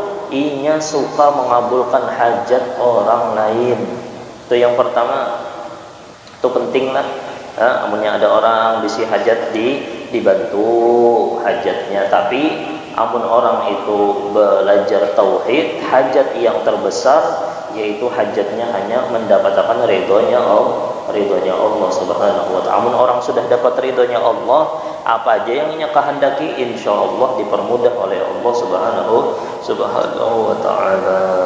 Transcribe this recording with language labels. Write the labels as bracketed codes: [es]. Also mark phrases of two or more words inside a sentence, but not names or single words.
[id] Inya suka mengabulkan hajat orang lain. Itu yang pertama, itu penting lah. Amunnya ada orang bisi hajat dibantu hajatnya, tapi amun orang itu belajar tauhid, hajat yang terbesar yaitu hajatnya hanya mendapatkan ridhonya Allah [ar] سبحانه وتعالى. [id] Amun orang sudah dapat ridhonya Allah, apa aja yang ia kehendaki insyaallah dipermudah oleh Allah [ar] سبحانه وتعالى.